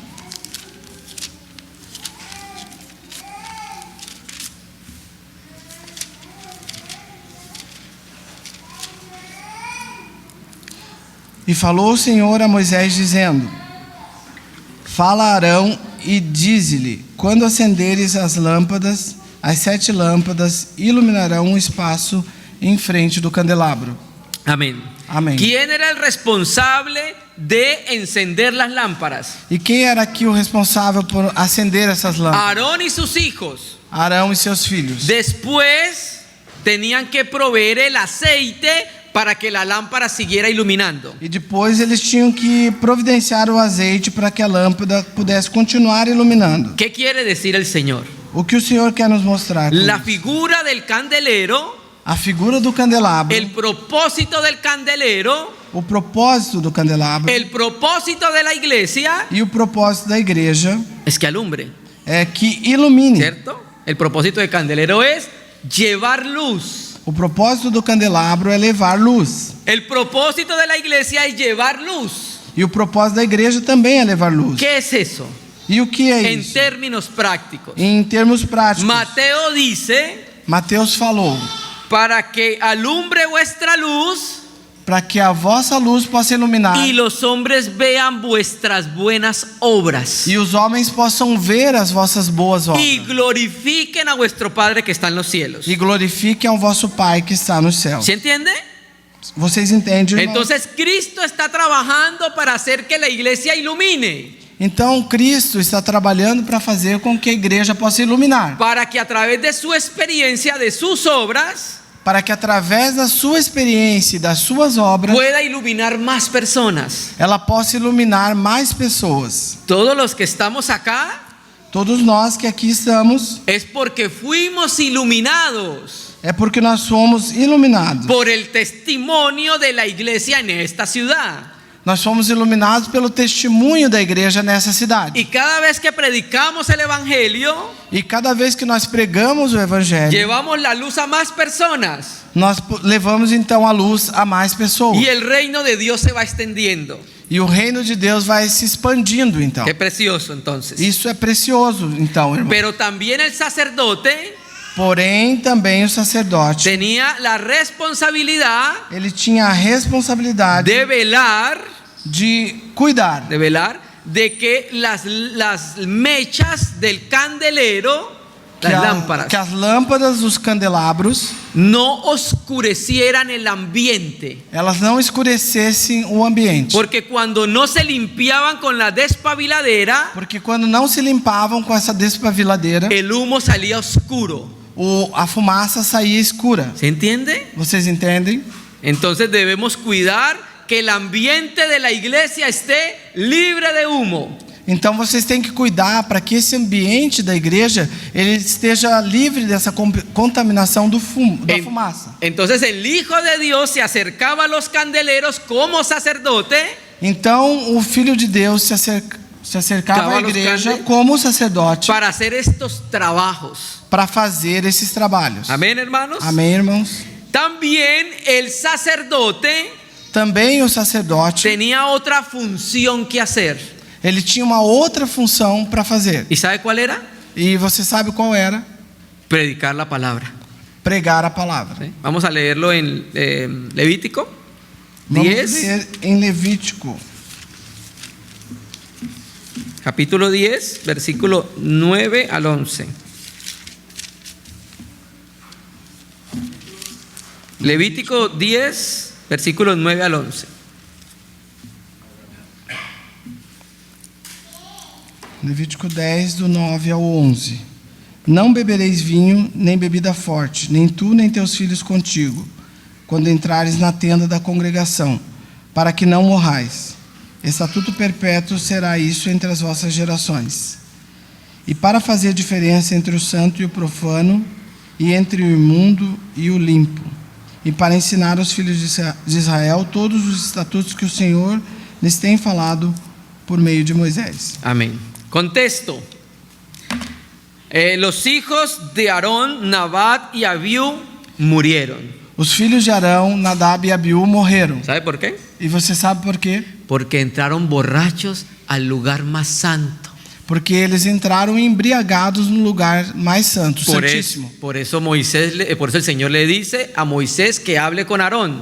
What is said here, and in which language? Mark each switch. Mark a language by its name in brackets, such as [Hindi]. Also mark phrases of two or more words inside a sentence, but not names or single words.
[Portuguese] E falou o Senhor a Moisés, dizendo: Fala a Arão e dize-lhe: Quando acenderes as lâmpadas, as 7 lâmpadas iluminarão o espaço em frente do candelabro. [Spanish] Amén. Amén. ¿Quién era el responsable de encender las lámparas? [Portuguese] E quem era aqui o responsável por acender essas lâmpadas? [Spanish] Aarón y sus hijos. [Portuguese] Arão e seus filhos. [Spanish] Después tenían que proveer el aceite para que la lámpara siguiera iluminando. [Portuguese] E depois eles tinham que providenciar o azeite para que a lâmpada pudesse continuar iluminando. [Spanish] ¿Qué quiere decir el Señor? [Portuguese] O que o Senhor quer nos mostrar? com [Spanish] La [Portuguese] isso? [Spanish] figura del candelero, [Portuguese] A figura do candelabro, [Spanish] el propósito del candelero, [Portuguese] o propósito do candelabro [Spanish] el propósito de la iglesia [Portuguese] e o propósito da igreja [Spanish] es que alumbre, [Portuguese] é que ilumine. [Spanish] ¿cierto? El propósito del candelero es llevar luz. [Portuguese] O propósito do candelabro é levar luz. [Spanish] El propósito de la iglesia es llevar luz. [Portuguese] E o propósito da igreja também é levar luz. [Spanish] ¿Qué es eso? [Portuguese] E o que é [Spanish] En [Portuguese] isso? [Spanish] términos prácticos. [Portuguese] Em termos práticos, [Spanish] Mateo dice, [Portuguese] Mateus falou: [Spanish] para que alumbre vuestra luz [Portuguese] para que a vossa luz possa iluminar [Spanish] y los hombres vean vuestras buenas obras [Portuguese] e os homens possam ver as vossas boas obras [Spanish] y glorifiquen a vuestro Padre que está en los cielos. [Portuguese] e glorifiquem ao vosso Pai que está nos céus. [Spanish] ¿Se entiende? [Portuguese] Vocês entendem, irmãos? [Spanish] Entonces Cristo está trabajando para hacer que la iglesia ilumine, [Portuguese] Então Cristo está trabalhando para fazer com que a igreja possa iluminar, [Spanish] para que a través de su experiencia, de sus obras, [Portuguese] para que através da sua experiência e das suas obras [Spanish] pueda iluminar más personas. [Portuguese] ela possa iluminar mais pessoas. [Spanish] Todos los que estamos acá [Portuguese] Todos nós que aqui estamos [Spanish] es porque fuimos iluminados [Portuguese] é porque nós somos iluminados. [Spanish] por el testimonio de la iglesia en esta ciudad. [Portuguese] Nós somos iluminados pelo testemunho da igreja nessa cidade. [Spanish] Y cada vez que predicamos el evangelio, [Portuguese] E cada vez que nós pregamos o evangelho, [Spanish] llevamos la luz a más personas [Portuguese] nós levamos então a luz a mais pessoas. [Spanish] y el reino de Dios se va extendiendo. [Portuguese] E o reino de Deus vai se expandindo então. [Spanish] Qué precioso entonces. [Portuguese] Isso é precioso então, irmão. [Spanish] Pero también el sacerdote [Portuguese] Porém, também o sacerdote, [Spanish] tenía la responsabilidad [Portuguese] ele tinha a responsabilidade [Spanish] de velar [Portuguese] de cuidar [Spanish] de que las mechas del candelero, las lámparas, [Portuguese] que as lâmpadas dos candelabros, [Spanish] no oscurecieran el ambiente. [Portuguese] elas não escurecessem o ambiente. [Spanish] Porque cuando no se limpiaban con la despabiladera, [Portuguese] Porque quando não se limpavam com essa despabiladeira, [Spanish] el humo salía oscuro. [Portuguese] a fumaça saía escura. [Spanish] ¿Se entiende? [Portuguese] Vocês entendem? [Spanish] Entonces debemos cuidar que el ambiente de la iglesia esté libre de humo. [Portuguese] Então vocês têm que cuidar para que esse ambiente da igreja ele esteja livre dessa contaminação do fumo, da fumaça. [Spanish] Entonces el Hijo de Dios se acercaba a los candeleros como sacerdote [Portuguese] Então o Filho de Deus se acercava à igreja como sacerdote [Spanish] para hacer estos trabajos. [Portuguese] para fazer esses trabalhos. [Spanish] Amén, hermanos. [Portuguese] Amém, irmãos? [Spanish] También el sacerdote [Portuguese] Também o sacerdote, [Spanish] tenía otra función que hacer. [Portuguese] ele tinha uma outra função para fazer. [Spanish] ¿Y sabe cuál era? [Portuguese] E você sabe qual era? [Spanish] Predicar la palabra. [Portuguese] Pregar a palavra. [Spanish] ¿Sí? Vamos a leerlo en Levítico [Portuguese] Vamos 10, ler em Levítico, [Spanish] capítulo 10, versículo 9 al 11. Levítico 10, versículos 9 al 11. [Portuguese] Levítico 10, do 9 ao 11. Não bebereis vinho, nem bebida forte, nem tu, nem teus filhos contigo, quando entrares na tenda da congregação, para que não morrais. Estatuto perpétuo será isso entre as vossas gerações. E para fazer diferença entre o santo e o profano, e entre o imundo e o limpo, e para ensinar aos filhos de Israel todos os estatutos que o Senhor lhes tem falado por meio de Moisés. [Spanish] Amén. Contexto. Los hijos de Aarón, Nadab y Abiú murieron. [Portuguese] Os filhos de Arão, Nadab e Abiú morreram. [Spanish] ¿Sabe por qué? [Portuguese] E você sabe por quê? [Spanish] Porque entraron borrachos al lugar más santo. [Portuguese] Porque eles entraram embriagados no lugar mais santo, santíssimo. [Spanish] Por eso el Señor le dice a Moisés que hable con Aarón.